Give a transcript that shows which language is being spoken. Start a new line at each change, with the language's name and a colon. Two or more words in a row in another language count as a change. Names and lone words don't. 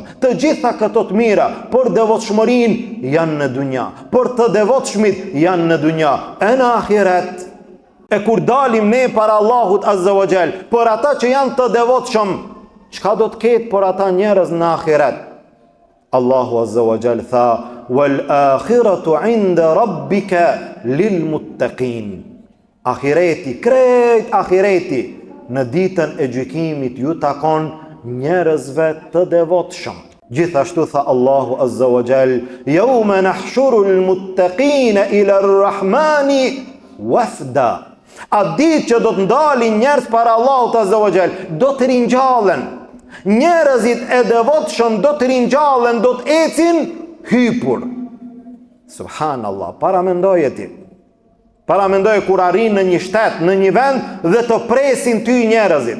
Albanian: Të gjitha këto të mira, por devotshmërin janë në dunja, por të devotshmit janë në dunja. E në ahiret, e kur dalim ne para Allahut
Arabic: عز وجل,
Albanian: por ata që janë të devotshëm, çka do të ketë por ata njerëz në ahiret? Allahu
Arabic: عز وجل
Albanian: tha,
Arabic: والآخرة عند ربك للمتقين.
Albanian: Ahireti, krejt ahireti, në ditën e gjykimit ju takon njerëzve të devotshëm. Gjithashtu tha Allahu
Arabic: عز وجل, يوم نحشر المتقين إلى الرحمن وفدا.
Albanian: A ditë që do të ndalin njerëz para Allahut
Arabic: عز وجل,
Albanian: do të ringjallen. Njerëzit e devotshëm do të ringjallen, do të ecin hypur. Subhanallah, para mendoje ti. Para mendoj kur arrin në një shtet, në një vend dhe të presin ty njerëzit.